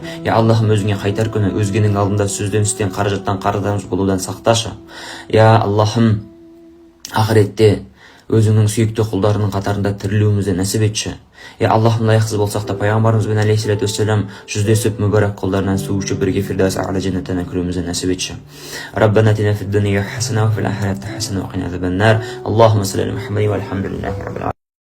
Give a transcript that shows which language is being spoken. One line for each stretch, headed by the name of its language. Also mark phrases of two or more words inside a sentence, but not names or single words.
Kazakh: Я Аллахым, өзіңе қайтар күні өзгенің алдында сөзден, істен, қаражаттан, қарыздан болудан сақташы. Я Аллахым, ақыретте өзіңнің сүйікті құлдарының қатарында тірілуімізді нәсіп етші. Я Аллахым, лайықсыз болсақ та пайғамбарымызбен
Arabic: عليه الصلاة والسلام
Kazakh: жүздесіп мүбәрак қолдарынан су ішіп бірге
Arabic: فردوس أعلى
Kazakh: жәннатына кіруімізді нәсіп етші.
Arabic: ربنا آتنا في الدنيا حسنة وفي الآخرة حسنة وقنا عذاب النار. اللهم صل على محمد والحمد لله رب